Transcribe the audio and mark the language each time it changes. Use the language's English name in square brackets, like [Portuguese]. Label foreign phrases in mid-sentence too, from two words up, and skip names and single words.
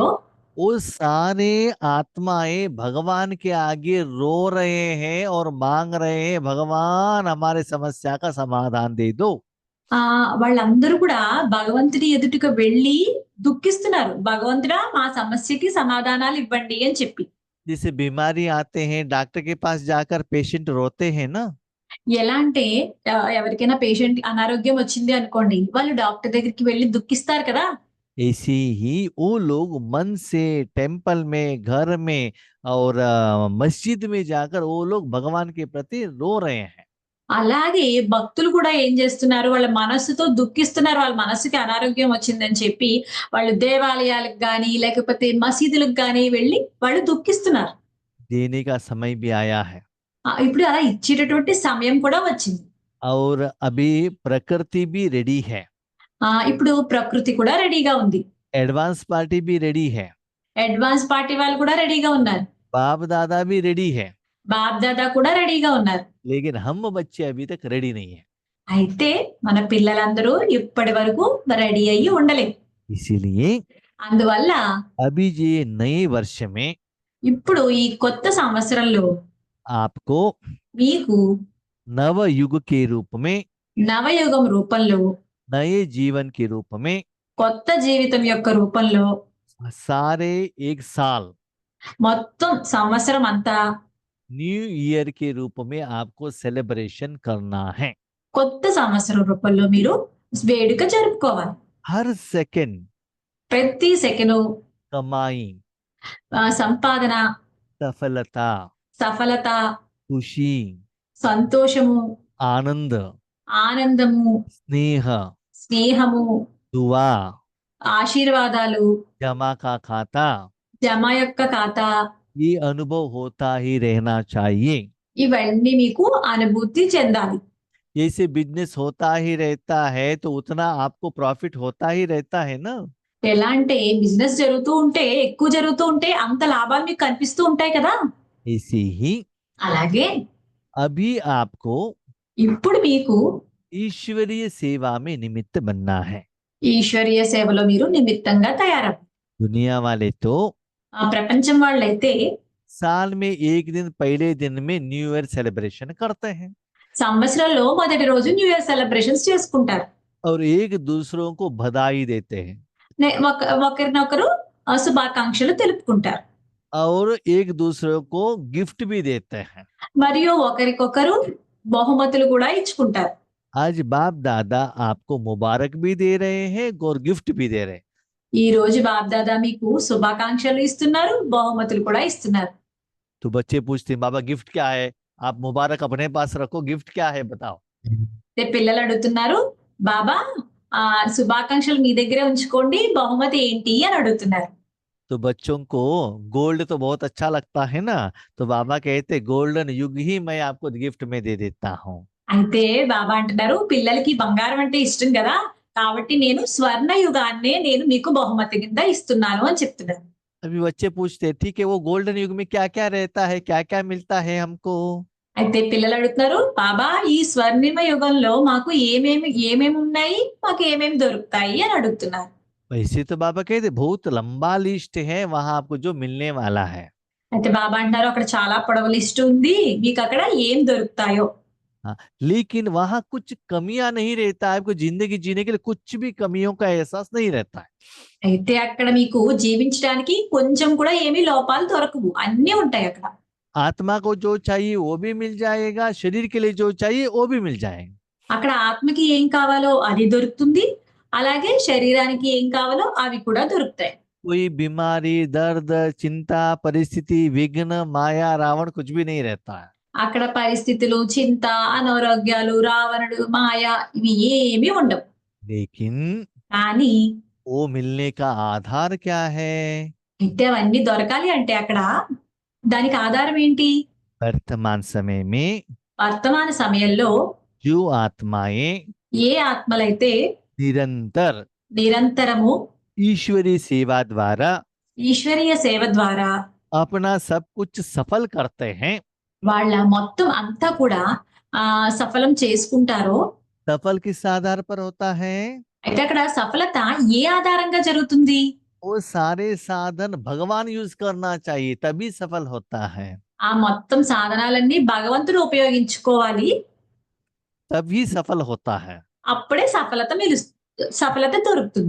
[Hindi] वो सारे आत्माएं भगवान के आगे रो रहे हैं और मांग रहे हैं, भगवान हमारे समस्या का समाधान दे दो। [Telugu] వాళ్ళందరూ కూడా భగవంతుడి ఎదుటకు వెళ్ళి దుఃఖిస్తున్నారు. భగవంతుడా మా సమస్యకి సమాధానాలు ఇవ్వండి అని చెప్పి. [Hindi] जैसे बीमारी आते हैं, डॉक्टर के पास जाकर पेशेंट रोते हैं ना, [Telugu] ఎలా అంటే ఎవరికైనా పేషెంట్ అనారోగ్యం వచ్చింది అనుకోండి, వాళ్ళు డాక్టర్ దగ్గరికి వెళ్ళి దుఃఖిస్తారు కదా. [Hindi] ऐसे ही वो लोग मन से टेम्पल में, घर में और मस्जिद में जाकर वो लोग भगवान के प्रति रो रहे हैं। [Telugu] అలాగే భక్తులు కూడా ఏం చేస్తున్నారు, వాళ్ళ మనస్సుతో దుఃఖిస్తున్నారు. వాళ్ళ మనస్సుకి అనారోగ్యం వచ్చిందని చెప్పి వాళ్ళు దేవాలయాలకు గాని, లేకపోతే మసీదులకు గాని వెళ్ళి వాళ్ళు దుఃఖిస్తున్నారు. [Hindi] देने का समय भी आया है [Telugu] ఇప్పుడు అలా ఇచ్చేటటువంటి సమయం కూడా వచ్చింది. [Hindi] और अभी प्रकृति भी रेडी है, [Telugu] ఇప్పుడు ప్రకృతి కూడా రెడీగా ఉంది. [English] advance party [Hindi] भी रेडी है, [English] advance party [Telugu] వాళ్ళు కూడా రెడీగా ఉన్నారు. [Hindi] बाप दादा भी रेडी है, [Telugu] బాప్ దాదా కూడా రెడీగా ఉన్నారు. [Hindi] लेकिन हम बच्चे अभी तक रेडी नहीं है। [Telugu] అయితే మన పిల్లలందరూ ఇప్పటి వరకు రెడీ అయ్యి ఉండలేదు. [Hindi] इसीलिए [Telugu] అందువల్ల [Hindi] अभी ये नए वर्ष में [Telugu] ఇప్పుడు ఈ కొత్త సంవత్సరంలో [Hindi] आपको [Telugu] మీకు [Hindi] नव युग के रूप में, [Telugu] నవయుగం రూపంలో, [Hindi] नए जीवन के रूप में, [Telugu] కొత్త జీవితం యొక్క రూపంలో, [Hindi] सारे एक साल [Telugu] మొత్తం సంవత్సరం అంతా [English] New Year [Hindi] के रूप में आपको सेलिब्रेशन करना है। [Telugu] కొత్త సంవత్సరం రూపంలో మీరు వేడుక జరుపుకోవాలి. [Hindi] हर सेकंड [Telugu] ప్రతి సెకను [Hindi] कमाई, [Telugu] సంపాదన, [Hindi] सफलता, [Telugu] సఫలత, [Hindi] खुशी, [Telugu] సంతోషము, [Hindi] आनंद, [Telugu] ఆనందము, [Hindi] स्नेह, [Telugu] స్నేహము, [Hindi] दुआ, [Telugu] ఆశీర్వాదాలు, [Hindi] जमा का खाता, [Telugu] జమ యొక్క ఖాతా, [Hindi] ये अनुभव होता ही रहना चाहिए। [Telugu] ఇవన్నీ మీకు అనుభూతి చెందాలి. [Hindi] जैसे बिजनेस होता ही रहता है तो उतना आपको प्रॉफिट होता ही रहता है ना। [Telugu] ఎలా అంటే బిజినెస్ జరుగుతూ ఉంటే, ఎక్కువ జరుగుతూ ఉంటే అంత లాభాలు మీకు కనిపిస్తూ ఉంటాయి కదా. [Hindi] ऐसे ही [Telugu] అలాగే [Hindi] अभी आपको [Telugu] ఇప్పుడు మీకు [Hindi] ईश्वरीय सेवा में निमित्त बनना है। [Telugu] ఈశ్వరీయ సేవలో మీరు నిమిత్తంగా తయారవ్వాలి. [Hindi] दुनिया वाले तो [Telugu] ప్రపంచం వాళ్ళైతే [Hindi] साल में एक दिन पहले दिन में [English] New Year celebration [Hindi] करते हैं [Telugu] సంవత్సరంలో మొదటి రోజు [English] New Year celebrations [Telugu] చేసుకుంటారు. [Hindi] और एक दूसरों को बधाई देते हैं [Telugu] ఒకరినొకరు శుభాకాంక్షలు తెలుపుకుంటారు. [Hindi] और एक दूसरे को गिफ्ट भी देते हैं। [Telugu] మరియు ఒకరికొకరు బహుమతులు కూడా ఇచ్చుకుంటారు. [Hindi] आज बाप दादा आपको मुबारक भी दे रहे हैं और गिफ्ट भी दे रहे हैं। [Telugu] ఈ రోజు బాప్ దాదా మీకు శుభాకాంక్షలు ఇస్తున్నారు, బహుమతులు కూడా ఇస్తున్నారు. [Hindi] तो बच्चे पूछते हैं बाबा गिफ्ट क्या है, आप मुबारक अपने पास रखो, गिफ्ट क्या है बताओ। [Telugu] పిల్లలు అడుగుతున్నారు, బాబా శుభాకాంక్షలు మీ దగ్గరే ఉంచుకోండి, బహుమతి ఏంటి అని అడుగుతున్నారు. [Hindi] तो बच्चों को गोल्ड तो बहुत अच्छा लगता है ना, तो बाबा कहते गोल्डन युग ही मैं आपको गिफ्ट में दे देता हूँ। [Telugu] అయితే బాబా అంటున్నారు, పిల్లలకి బంగారం అంటే ఇష్టం కదా, కాబట్టి నేను స్వర్ణ యుగాన్నే నేను మీకు బహుమతి కింద ఇస్తున్నాను అని చెప్తున్నారు. [Hindi] अभी बच्चे पूछते हैं ठीक है वो गोल्डन युग में क्या क्या रहता है, क्या क्या मिलता है हमको। [Telugu] అయితే పిల్లలు అడుగుతున్నారు, బాబా ఈ స్వర్ణిమ యుగంలో మాకు ఏమేమి ఉన్నాయి, మాకు ఏమేమి దొరుకుతాయి అని అడుగుతున్నారు. [Hindi] वैसे तो बाबा कहते बहुत लंबा लिस्ट है वहां आपको जो मिलने वाला है। [Telugu] అయితే బాబా అంటారు, అక్కడ చాలా పొడవు లిస్ట్ ఉంది, మీకు అక్కడ ఏం దొరుకుతాయో. [Hindi] हाँ, लेकिन वहां कुछ कमियां नहीं रहता है, आपको जिंदगी जीने के लिए कुछ भी कमियों का एहसास नहीं रहता है। [Telugu] అయితే అక్కడ మీకు జీవించడానికి కొంచెం కూడా ఏమీ లోపాలు దొరకవు, అన్నీ ఉంటాయి అక్కడ. [Hindi] आत्मा को जो चाहिए वो भी मिल जाएगा, शरीर के लिए जो चाहिए वो भी मिल जाएगा। [Telugu] అక్కడ ఆత్మకి ఏం కావాలో అది దొరుకుతుంది, అలాగే శరీరానికి ఏం కావాలో అవి కూడా దొరుకుతాయి. [Hindi] कोई बीमारी, दर्द, चिंता, परिस्थिति, विघ्न, माया, रावण कुछ भी नहीं रहता है। [Telugu] అక్కడ పరిస్థితులు, చింత, అనారోగ్యాలు, రావణుడు, మాయ ఇవి ఏమీ ఉండవు. [Hindi] लेकिन [Telugu] కానీ [Hindi] वो मिलने का आधार क्या है? [Telugu] అయితే అవన్నీ దొరకాలి అంటే అక్కడ దానికి ఆధారం ఏంటి? [Hindi] वर्तमान समय में [Telugu] వర్తమాన సమయంలో [Hindi] जो आत्माएं [Telugu] ఏ ఆత్మలైతే [Hindi] निरंतर [Telugu] నిరంతరము [Hindi] ईश्वरीय सेवा द्वारा [Telugu] ఈశ్వరీయ సేవ ద్వారా [Hindi] अपना सब कुछ सफल करते हैं, [Telugu] వాళ్ళ మొత్తం అంతా కూడా సఫలం చేసుకుంటారో, [Hindi] सफल किस आधार पर होता है? [Telugu] అయితే అక్కడ సఫలత ఏ ఆధారంగా జరుగుతుంది? [Hindi] वो सारे साधन भगवान यूज करना चाहिए, तभी सफल होता है, [Telugu] ఆ మొత్తం సాధనాలన్నీ భగవంతుడు ఉపయోగించుకోవాలి. [Hindi] तभी सफल होता है। [Telugu] అప్పుడే సఫలత దొరుకుతుంది.